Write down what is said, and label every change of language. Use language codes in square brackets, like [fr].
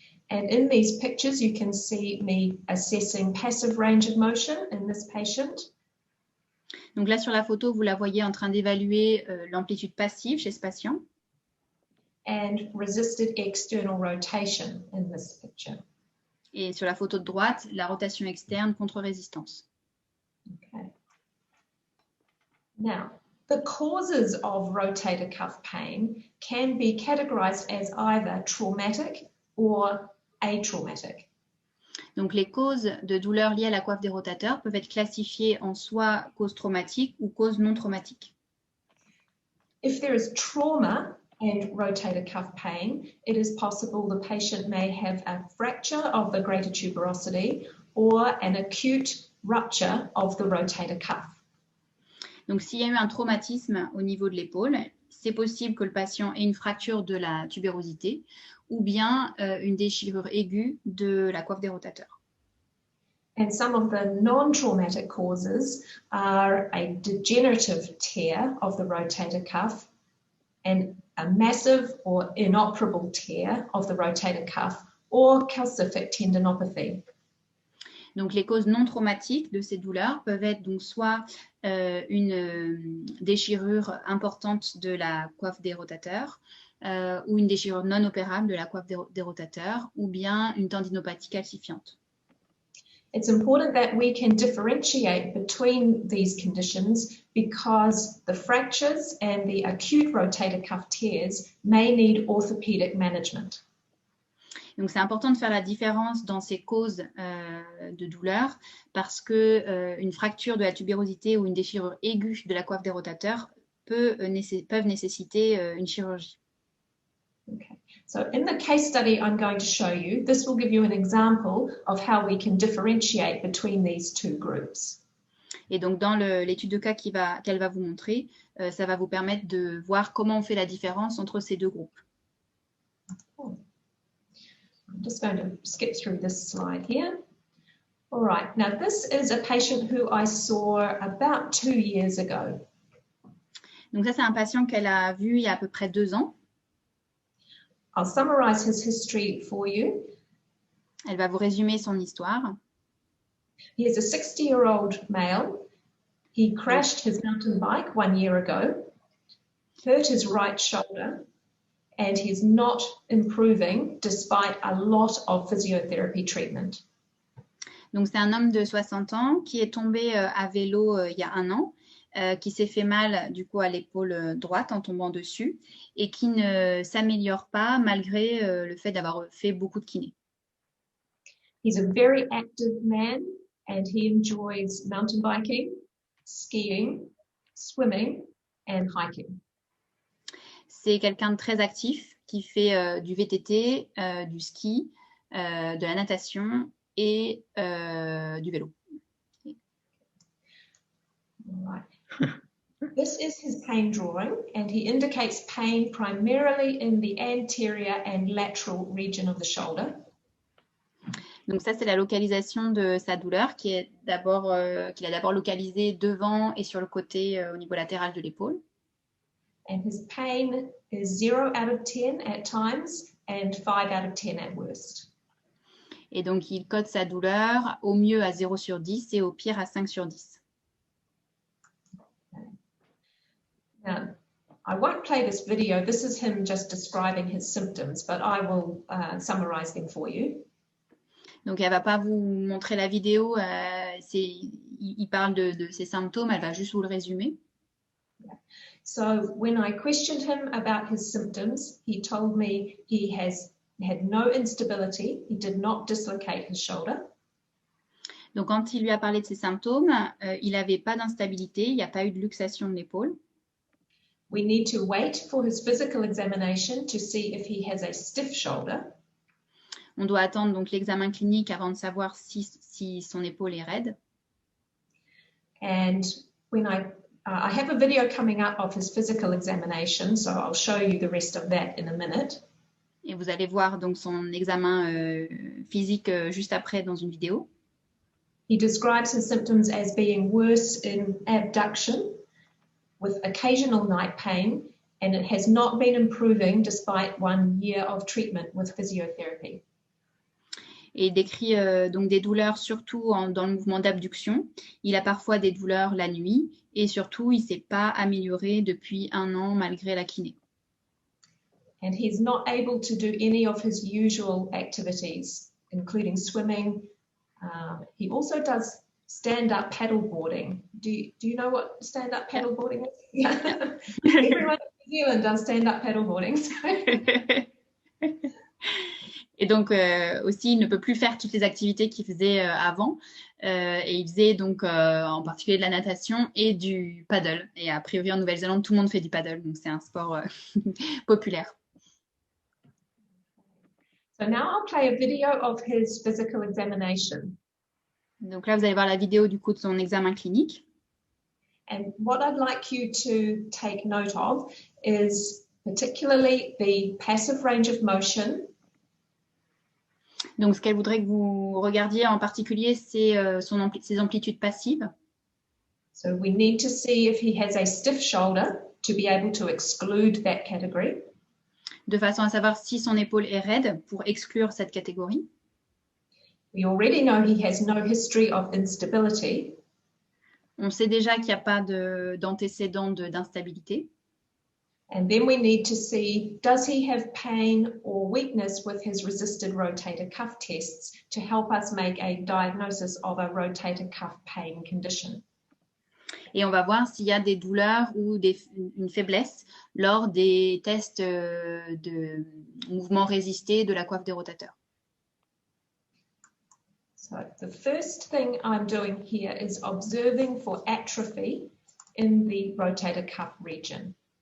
[en] And in these pictures, you can see me assessing passive range of motion in this patient. [fr] Donc là, sur la photo, vous la voyez en train d'évaluer l'amplitude passive chez ce patient. [en] And resisted external rotation in this picture. [fr] Et sur la photo de droite, la rotation externe contre résistance. [en] Okay. Now, the causes of rotator cuff pain can be categorized as either traumatic or atraumatic. [fr] Donc, les causes de douleur liées à la coiffe des rotateurs peuvent être classifiées en soit cause traumatique ou cause non traumatique. [en] If there is trauma and rotator cuff pain, it is possible the patient may have a fracture of the greater tuberosity or an acute rupture of the rotator cuff. [fr] Donc, s'il y a eu un traumatisme au niveau de l'épaule, c'est possible que le patient ait une fracture de la tubérosité ou bien une déchirure aiguë de la coiffe des rotateurs. [en] And some of the non-traumatic causes are a degenerative tear of the rotator cuff and a massive or inoperable tear of the rotator cuff or calcific tendinopathy. [fr] Donc, les causes non traumatiques de ces douleurs peuvent être donc soit une déchirure importante de la coiffe des rotateurs ou une déchirure non opérable de la coiffe des rotateurs ou bien une tendinopathie calcifiante. [en] It's important that we can differentiate between these conditions because the fractures and the acute rotator cuff tears may need orthopedic management. [fr] Donc, c'est important de faire la différence dans ces causes de douleur parce que une fracture de la tubérosité ou une déchirure aiguë de la coiffe des rotateurs peuvent nécessiter une chirurgie. [en] Okay. So in the case study I'm going to show you, this will give you an example of how we can differentiate between these two groups. [fr] Et donc, dans l'étude de cas qu'elle va vous montrer, ça va vous permettre de voir comment on fait la différence entre ces deux groupes. [en] I'm just going to skip through this slide here. All right, now this is a patient who I saw about 2 years ago. [fr] Donc ça, c'est un patient qu'elle a vu il y a à peu près 2 ans. [en] I'll summarize his history for you. [fr] Elle va vous résumer son histoire. [en] He is a 60-year-old male. He crashed his mountain bike 1 year ago, hurt his right shoulder, and he's not improving despite a lot of physiotherapy treatment. [fr] Donc, c'est un homme de 60 ans qui est tombé à vélo il y a 1 an, qui s'est fait mal du coup à l'épaule droite en tombant dessus et qui ne s'améliore pas malgré le fait d'avoir fait beaucoup de kiné. [en] He's a very active man and he enjoys mountain biking, skiing, swimming and hiking. [fr] C'est quelqu'un de très actif qui fait du VTT, du ski, de la natation et du vélo. [en] Right. This is his pain drawing and he indicates pain primarily in the anterior and lateral region of the shoulder. [fr] Donc ça, c'est la localisation de sa douleur qu'il a d'abord localisée devant et sur le côté au niveau latéral de l'épaule. [en] And his pain is 0 out of 10 at times and 5 out of 10 at worst. [fr] Et donc, il code sa douleur au mieux à 0 sur 10 et au pire à 5 sur 10. [en] Now, I won't play this video. This is him just describing his symptoms, but I will summarize them for you. [fr] Donc, elle ne va pas vous montrer la vidéo. Il parle de ses symptômes. Elle va juste vous le résumer. [en] So when I questioned him about his symptoms, he told me he had no instability. He did not dislocate his shoulder. [fr] Donc, quand il lui a parlé de ses symptômes, il n'avait pas d'instabilité. Il n'y a pas eu de luxation de l'épaule. [en] We need to wait for his physical examination to see if he has a stiff shoulder. [fr] On doit attendre donc l'examen clinique avant de savoir si son épaule est raide. [en] And when I have a video coming up of his physical examination, so I'll show you the rest of that in a minute. [fr] Et vous allez voir donc son examen physique juste après dans une vidéo. [en] He describes his symptoms as being worse in abduction, with occasional night pain, and it has not been improving despite 1 year of treatment with physiotherapy. [fr] Et il décrit donc des douleurs surtout dans le mouvement d'abduction. Il a parfois des douleurs la nuit et surtout, il ne s'est pas amélioré depuis 1 an malgré la kiné. [en] And he's not able to do any of his usual activities, including swimming. He also does stand-up paddleboarding. Do you know what stand-up paddleboarding is? Yeah. Everyone in New Zealand does stand-up paddleboarding. [fr] Et donc aussi, il ne peut plus faire toutes les activités qu'il faisait avant. Et il faisait donc en particulier de la natation et du paddle. Et a priori, en Nouvelle-Zélande, tout le monde fait du paddle. Donc, c'est un sport populaire. [en] So now I'll play a video of his physical examination. [fr] Donc là, vous allez voir la vidéo du coup de son examen clinique. [en] And what I'd like you to take note of is particularly the passive range of motion. [fr] Donc, ce qu'elle voudrait que vous regardiez en particulier, c'est ses amplitudes passives. [en] So we need to see if he has a stiff shoulder to be able to exclude that category. [fr] De façon à savoir si son épaule est raide pour exclure cette catégorie. [en] We already know he has no history of instability. [fr] On sait déjà qu'il n'y a pas d'antécédent d'instabilité. [en] And then we need to see, does he have pain or weakness with his resisted rotator cuff tests to help us make a diagnosis of a rotator cuff pain condition. [fr] Et on va voir s'il y a des douleurs ou une faiblesse lors des tests de mouvement résisté de la coiffe des rotateurs. [en] So the first thing I'm doing here is observing for atrophy in the rotator cuff region.